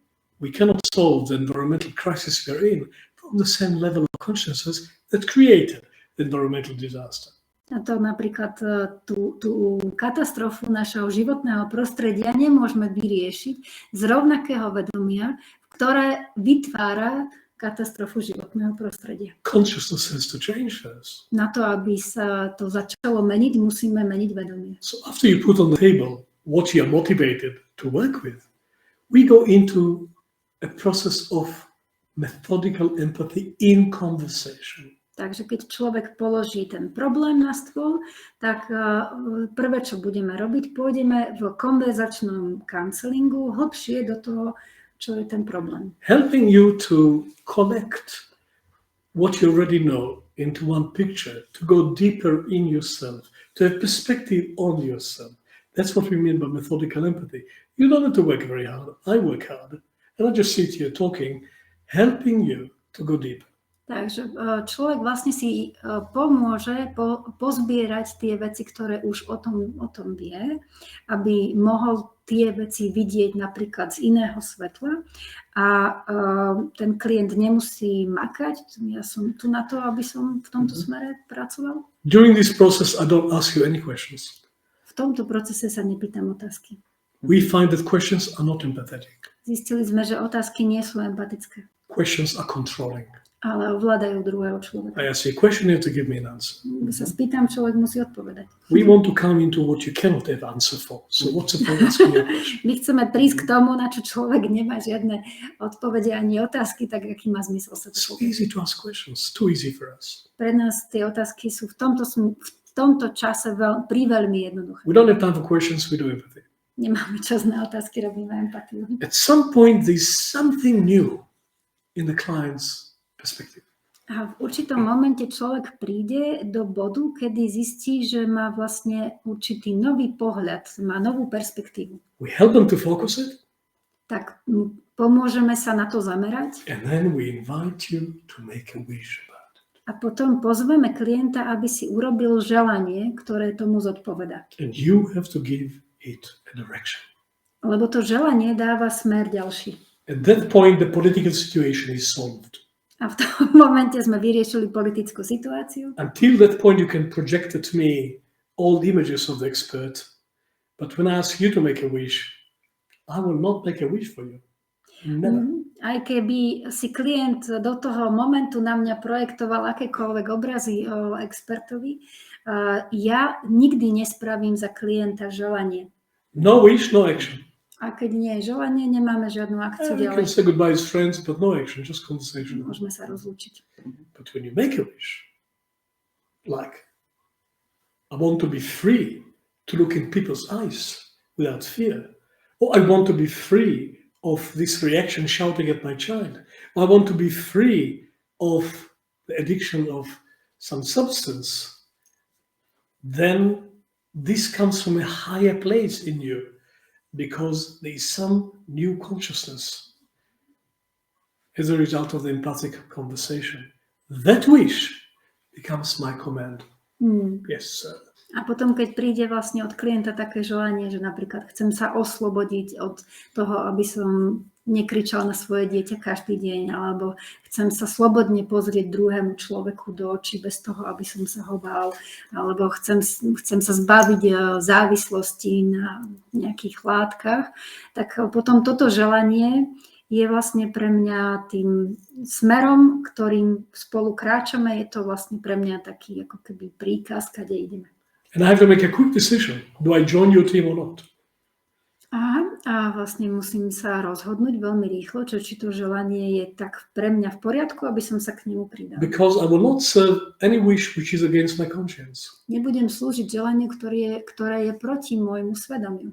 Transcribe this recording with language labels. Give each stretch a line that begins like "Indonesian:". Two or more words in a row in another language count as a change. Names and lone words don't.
English: We cannot solve the environmental crisis we are in from the same level of consciousness that created the environmental disaster.
Slovak: A to napríklad tú katastrofu našeho životného prostredia nemôžeme vyriešiť z rovnakého vedomia, ktoré vytvára katastrofu životného prostredia.
English: Consciousness has to change first.
Slovak: Na to, aby sa to začalo meniť, musíme meniť vedomie.
English: So after you put on the table what you are motivated to work with, we go into a process of methodical empathy in conversation.
Slovak: Takže keď človek položí ten problém na stôl, tak prvé, čo budeme robiť, pôjdeme v konverzačnom counselingu hlbšie do toho, čo je ten problém.
English: Helping you to connect what you already know into one picture, to go deeper in yourself, to have perspective on yourself. That's what we mean by methodical empathy. You don't have to work very hard. I work hard. And I just sit here talking, helping you to go deeper.
Slovak: Takže človek vlastne si pomôže pozbierať tie veci, ktoré už o tom vie, aby mohol tie veci vidieť napríklad z iného svetla a ten klient nemusí makať. Ja som tu na to, aby som v tomto smere pracoval.
English: During this process, I don't ask you any questions.
Slovak: V tomto procese sa nepýtam otázky.
English: We find that questions are not empathetic.
Slovak: Zistili sme, že otázky nie sú empatické.
English: Questions are controlling.
Slovak: Ale ovládajú druhého človeka.
English: I ask you a question, you have to give me an answer.
Slovak: Keď sa spýtam, človek musí odpovedať.
English: We want to come into what you cannot have answer for. So what's the point asking you a question?
Slovak: My chceme prísť k tomu, na čo človek nemá žiadne odpovede ani otázky, tak aký má zmysel sa to
English: It's so
Slovak: povedať.
English: easy to ask questions. Too easy for us.
Slovak: Pre nás tie otázky sú v tomto čase veľmi jednoduché.
English: We don't have time for questions, we do empathy.
Slovak: Nemáme čas na otázky, robíme empatiu.
English: At some point, there's something new in the client's perspective.
Slovak: A v určitom momente človek príde do bodu, kedy zistí, že má vlastne určitý nový pohľad, má novú perspektívu.
English: We help them to focus it,
Slovak: Tak pomôžeme sa na to zamerať
English: and then we invite you to make a wish about it.
Slovak: a potom pozveme klienta, aby si urobil želanie, ktoré tomu zodpovedá.
English: And you have to give it a direction.
Slovak: Lebo to želanie dáva smer ďalší.
English: At that point, the political situation is solved.
Slovak: A v tom momente sme vyriešili politickú situáciu.
English: Until that point, you can project at me all the images of the expert. But when I ask you to make a wish, I will not make a wish for you. Never.
Slovak: Aj keby si klient do toho momentu na mňa projektoval akékoľvek obrazy o expertovi, ja nikdy nespravím za klienta želanie.
English: No wish, no action.
Slovak: A keď nie je želanie, nemáme žiadnu akciu
English: You can
Slovak: ďalej.
English: say goodbye as friends, but no action, just conversation.
Slovak: Môžeme sa rozlúčiť.
English: But when you make a wish, like, I want to be free to look in people's eyes without fear, or I want to be free of this reaction shouting at my child, or I want to be free of the addiction of some substance, then this comes from a higher place in you because there is some new consciousness as a result of the empathic conversation. That wish becomes my command. Yes, sir.
Slovak: A potom, keď príde vlastne od klienta také želanie, že napríklad chcem sa oslobodiť od toho, aby som nekričal na svoje dieťa každý deň, alebo chcem sa slobodne pozrieť druhému človeku do očí bez toho, aby som sa ho bál, alebo chcem sa zbaviť závislosti na nejakých látkach, tak potom toto želanie je vlastne pre mňa tým smerom, ktorým spolu kráčame, je to vlastne pre mňa taký ako keby príkaz, kade ideme.
English: And I have to make a quick decision. Do I join your team or not?
Slovak: A vlastne musím sa rozhodnúť veľmi rýchlo, či to želanie je tak pre mňa v poriadku, aby som sa k nemu pridal.
English: Because I will not serve any wish which is against my conscience.
Slovak: Nebudem slúžiť želaniu, ktoré je proti môjmu svedomiu.